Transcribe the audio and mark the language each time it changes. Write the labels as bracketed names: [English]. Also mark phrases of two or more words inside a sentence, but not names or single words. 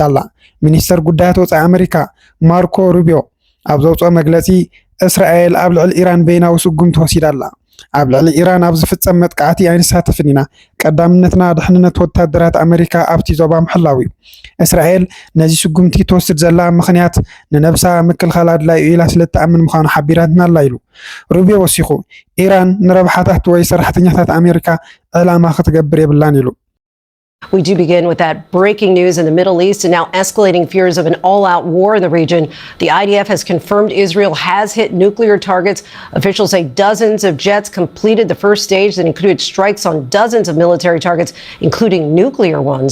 [Tigrinya] ኣላ። ሚኒስተር ጉዳያት ወጻኢ ኣሜሪካ ማርኮ ሩቢዮ ኣብ ዘውፅኦ መግለጺ እስራኤል ኣብ ልዕሊ ኢራን በይናዊ ስጉም ተወሲዳ ኣላ። ኣብ ልዕሊ ኢራን ኣብ ዝፍጸም መጥቃዕቲ ኣይንሳተፍን ኢና፣ ቀዳምነትና ድሕንነት ወታደራት ኣሜሪካ ኣብቲ ዞባ ምሕላው እዩ። እስራኤል ነዚ ስጉምቲ ትወስድ ዘላ ምኽንያት ንነብሳ ምክልኻል ኣድላዩ ኢላ ስለተኣምን ምዃኑ ሓቢራትና ኣላ ኢሉ ሩቢዮ ወሲኹ። ኢራን ንረብሓታት ወይ ሰራሕተኛታት ኣሜሪካ ዕላማ ክትገብር የብላን ኢሉ። [English] We do begin with that breaking news in the Middle East and now escalating fears of an all-out war in the region. The IDF has confirmed Israel has hit nuclear targets. Officials say dozens of jets completed the first stage that included strikes on dozens of military targets, including nuclear ones.